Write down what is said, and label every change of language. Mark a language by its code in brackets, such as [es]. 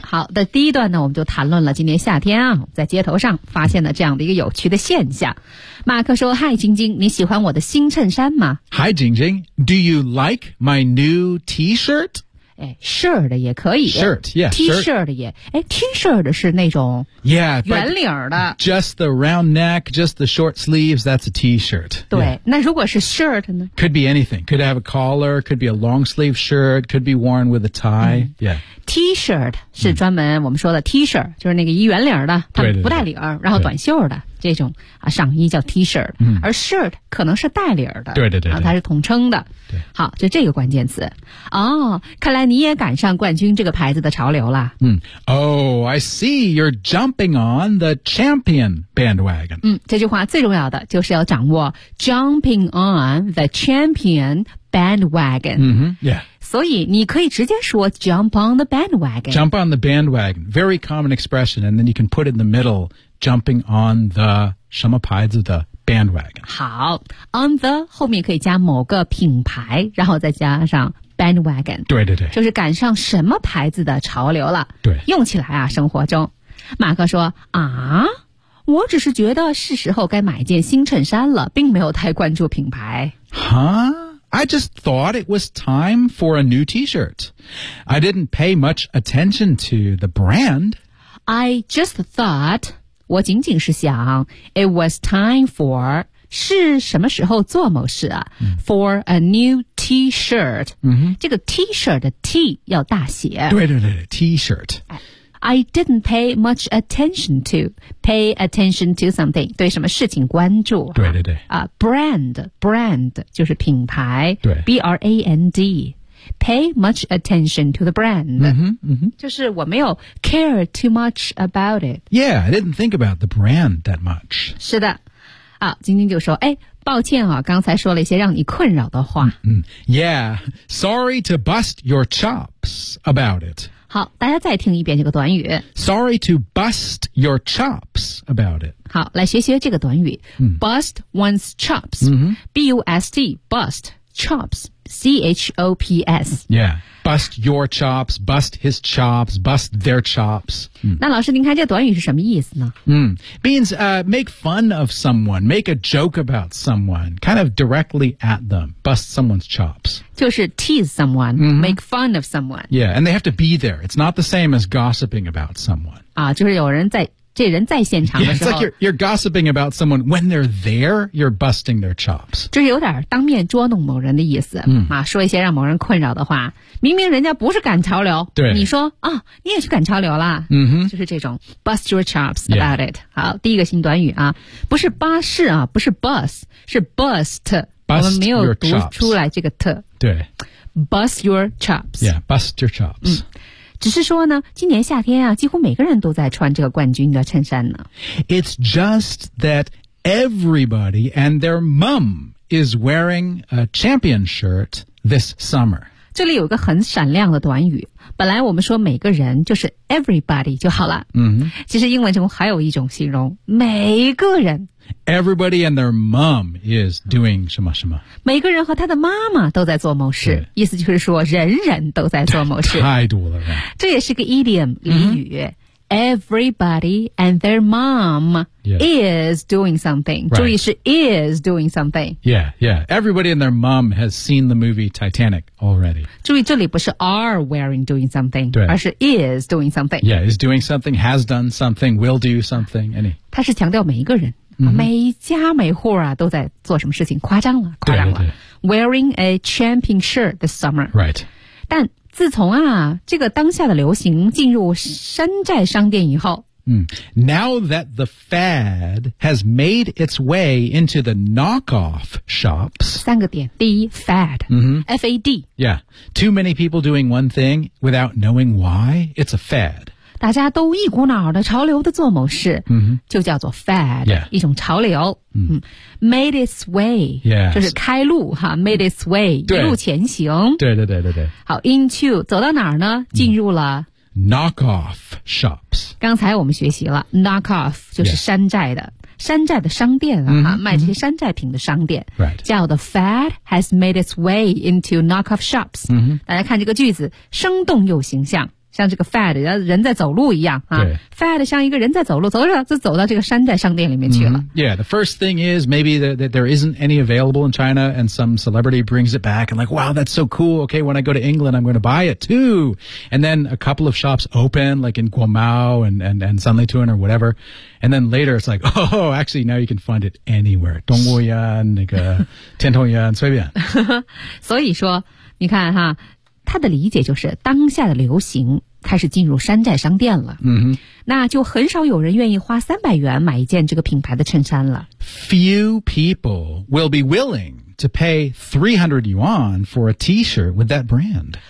[zh] 好的，第一段呢，我们就谈论了今年夏天啊，在街头上发现了这样的一个有趣的现象。马克说 ,Hi, 晶晶，你喜欢我的新衬衫吗 [en] ?Hi, 晶晶 ,Do you like my new T-shirt? [zh] 哎 ,shirt 也可以。 [en] Shirt, yeah, [zh] T-shirt 也。哎 ,T-shirt 是那种圆领的。 [en] Yeah, just the round neck, just the short sleeves, that's a T-shirt. [zh] 对、yeah. 那如果是 shirt 呢 [en] ?Could be anything. Could have a collar, could be a long sleeve shirt, could be worn with a tie.、Mm. Yeah. [zh] T-shirt 是专门我们说的 T-shirt、嗯、就是那个一圆领的它不带领对对对然后短袖的这种、啊、上衣叫 T-shirt、嗯、而 shirt 可能是带领的对对 对, 对然后它是统称的对好就这个关键词哦、oh, 看来你也赶上冠军这个牌子的潮流了、 [en] 嗯、Oh, I see you're jumping on the champion bandwagon、 [zh] 嗯、这句话最重要的就是要掌握 [en] jumping on the champion bandwagon、嗯、Yeah [zh] 所以你可以直接说 [en] jump on the bandwagon. Jump on the bandwagon. Very common expression. And then you can put in the middle, jumping on the [zh] 什么牌子的 [en] bandwagon. [zh] 好 on the 后面可以加某个品牌然后再加上 bandwagon. 对对对。就是赶上什么牌子的潮流了。对。用起来啊生活中。马克说啊我只是觉得是时候该买一件新衬衫了并没有太关注品牌。 [en] 哈I just thought it was time for a new T-shirt. I didn't pay much attention to the brand. I just thought, [zh] 我仅仅是想 [en] it was time for, [zh] 是什么时候做某事啊、嗯、 [en] for a new T-shirt.、嗯、 [zh] 这个 T-shirt 的 T 要大写。对对对对 T-shirt. [en] I didn't pay much attention to, pay attention to something, [zh] 对什么事情关注。对对对。 Brand, brand, 就是品牌。对。 [en] B-R-A-N-D, pay much attention to the brand. 嗯哼嗯哼。 [zh] 就是我没有 [en] care too much about it. Yeah, I didn't think about the brand that much. [zh] 是的。好晶晶就说哎抱歉啊刚才说了一些让你困扰的话。嗯。 [en] Yeah, sorry to bust your chops about it. [zh] 好大家再听一遍这个短语 [en] Sorry to bust your chops about it [zh] 好来学学这个短语、嗯、 [en] Bust one's chops、嗯、 B-U-S-T Bust chops C-H-O-P-S Yeah Bust your chops Bust his chops Bust their chops、 [zh] 嗯、那老师您看这短语是什么意思呢、 [en] 嗯、Means、make fun of someone Make a joke about someone Kind of directly at them Bust someone's chops 就是 tease someone,、 mm-hmm. make fun of someone. Yeah, and they have to be there. It's not the same as gossiping about someone. [zh] 啊，就是有人在，这人在现场的时候。 [en] Yeah, it's like you're gossiping about someone. When they're there, you're busting their chops. [zh] 就是有点当面捉弄某人的意思、 mm. 啊，说一些让某人困扰的话。明明人家不是赶潮流，对你说啊、哦，你也去赶潮流啦。嗯哼，就是这种 [en] bust your chops about、 yeah. [zh] it. 好，第一个新短语啊，不是巴士啊，不是 bus, 是 bust. [en] Bust、 [zh] 我们没有读出来这个特对 [en] Bust your chops Yeah, bust your chops、嗯、 [zh] 只是说呢，今年夏天啊，几乎每个人都在穿这个冠军的衬衫呢。 [en] It's just that everybody and their mom is wearing a champion shirt this summer. [zh] 这里有一个很闪亮的短语，本来我们说每个人就是 everybody 就好了。嗯、mm-hmm. ，其实英文中还有一种形容，每个人。 [en] Everybody and their mom is doing [zh] 什么什么。每个人和他的妈妈都在做某事，意思就是说人人都在做某事。太多了。这也是个 idiom 俚语、mm-hmm. ， [en] Everybody and their mom、 yeah. is doing something、 right.。 [zh] 注意是 is doing something。 [en] Yeah, yeah. Everybody and their mom has seen the movie Titanic already。 [zh] 注意这里不是 [en] are wearing doing something， [zh] 而是 [en] is doing something。 Yeah, is doing something, has done something, will do something. Any？ [zh] 他是强调每一个人。Mm-hmm. 每家每户啊都在做什么事情，夸张了，夸张了。 [en] Wearing a champion shirt this summer. Right. [zh] 但自从啊这个当下的流行进入山寨商店以后、 [en] Now that the fad has made its way into the knockoff shops. [zh] 三个点，第一 fad,、 mm-hmm. [en] F-A-D. Yeah. Too many people doing one thing without knowing why, it's a fad. [zh] 大家都一股脑的潮流的做某事、 mm-hmm. 就叫做 fad、 [en] yeah. [zh] 一种潮流、 mm-hmm. [en] Made its way、 yes. [zh] 就是开路哈 [en] Made its way [zh] 一路前行对对对对对好 into 走到哪儿呢进入了、 [en] Knock off shops [zh] 刚才我们学习了 Knock off 就是山寨的、yes. 山寨的商店啊、mm-hmm. 卖这些山寨品的商店、 [en] right. 叫的 fad has made its way into knock off shops、 mm-hmm. [zh] 大家看这个句子生动又形象像这个 fad 人在走路一样啊 fad 像一个人在走路走着就走到这个山寨商店里面去了、mm-hmm. [en] Yeah, the first thing is maybe that there isn't any available in China and some celebrity brings it back and like, wow, that's so cool. Okay, when I go to England, I'm going to buy it too. And then a couple of shops open like in Guomao and Sanlitun or whatever. And then later it's like, oh, actually now you can find it anywhere. [zh] 东欧园那个天通园随便。所以说你看哈他的理解就是当下的流行开始进入山寨商店了、 mm-hmm. 那就很少有人愿意花300元买一件这个品牌的衬衫了 [en] Few people will be willing to pay 300 yuan for a t-shirt with that brand